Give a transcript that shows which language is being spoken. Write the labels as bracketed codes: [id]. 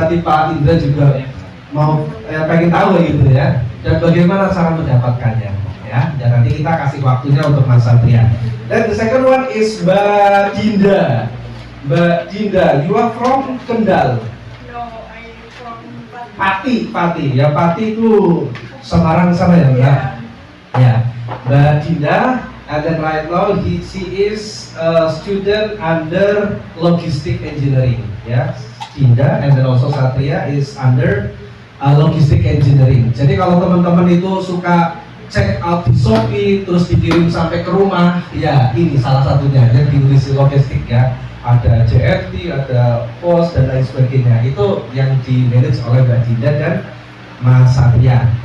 [id] Tadi Pak Indra juga mau pengen tahu gitu dan bagaimana cara mendapatkannya, dan nanti kita kasih waktunya untuk Mas Satria. [en] Then the second one is Mbak Dinda. Mbak Dinda, you are from Kendal? No, I'm from Pati. [id] Pati itu Semarang sana ya, [en] Mbak Dinda, and then right now she is a student under logistic engineering, Dinda, and then also Satria is under logistic engineering. [id] Jadi kalau teman-teman itu suka check out di Shopee terus dikirim sampai ke rumah, ini salah satunya yang diurus logistik ada JFT, ada POS dan lain sebagainya, itu yang di manage oleh Mbak Dinda dan Mas Satria.